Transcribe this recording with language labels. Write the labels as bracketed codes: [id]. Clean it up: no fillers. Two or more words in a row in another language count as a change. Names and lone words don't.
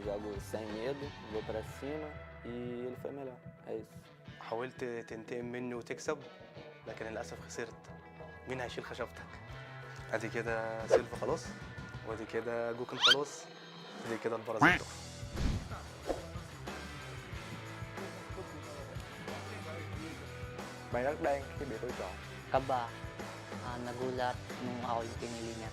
[pt] jogo sem medo, vou pra cima e ele foi melhor, é isso. [ar] حاولت تنتقم مني وتكسب لكن للأسف خسرت. مين هيشيل خشبتك؟ ادي كده سيلفا خلاص، وادي كده جوكن خلاص، ادي كده البرازيل. [vi] Bạn rất đen khi bị tôi chọn. Kaba. [tl] Nagulat nung ako yung pinili niya.